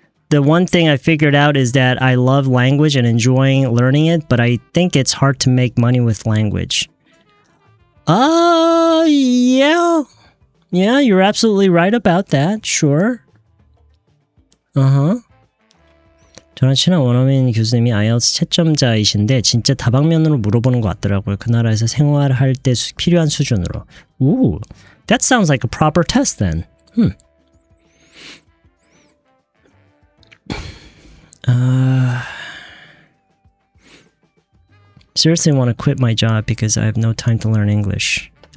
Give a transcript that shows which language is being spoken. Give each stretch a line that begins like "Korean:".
English: The one thing I figured out is that I love language and enjoying learning it, but I think it's hard to make money with language. Yeah. Yeah, you're absolutely right about that. Sure. Uh-huh.
Korean: 저랑 친한 원어민 교수님이 IELTS 채점자이신데 진짜 다방면으로 물어보는 것 같더라고요. 그 나라에서 생활할 때 필요한 수준으로.
English: Ooh, that sounds like a proper test then. Seriously want to quit my job because I have no time to learn English.